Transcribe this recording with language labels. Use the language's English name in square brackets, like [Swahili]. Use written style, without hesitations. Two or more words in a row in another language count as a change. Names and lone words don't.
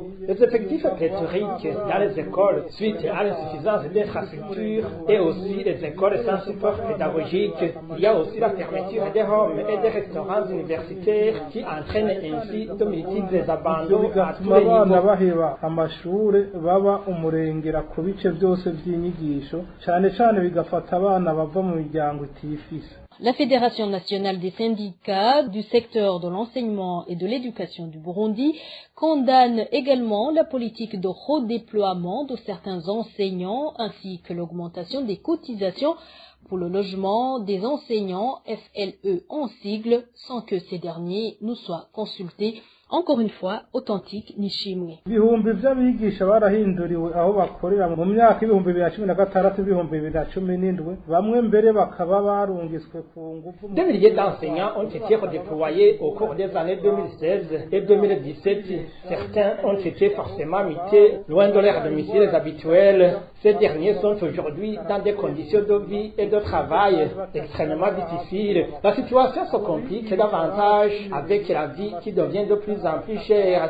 [French] Les effectifs pléthoriques dans les écoles suite à l'insuffisance d'infrastructures et aussi les écoles sans support pédagogique. Il y a aussi la fermeture des homes et des restaurants universitaires qui entraînent ainsi de multiples abandons à tous les niveaux. [Rundi] baheba amashure baba umurengera ku bice byose by'inyigisho cyane cyane bigafata abana bava mu miryango itifise. [French] La Fédération nationale des syndicats du secteur de l'enseignement et de l'éducation du Burundi condamne également la politique de redéploiement de certains enseignants ainsi que l'augmentation des cotisations pour le logement des enseignants FLE en sigle sans que ces derniers nous soient consultés. Encore une fois, authentique Nishimwe. [Rundi] Ibihumbi by'abigisha barahinduriwe aho bakorera mu myaka 2016 2017 bamwe mbere bakaba barungiswe ku ngufu. [French] Des milliers d'enseignants ont été redéployés au cours des années 2016 et 2017. Certains ont été forcément mutés loin de leurs domiciles habituels. Ces derniers sont aujourd'hui dans des conditions de vie et de travail extrêmement difficiles. La situation se complique davantage avec la vie qui devient de plus en plus chère.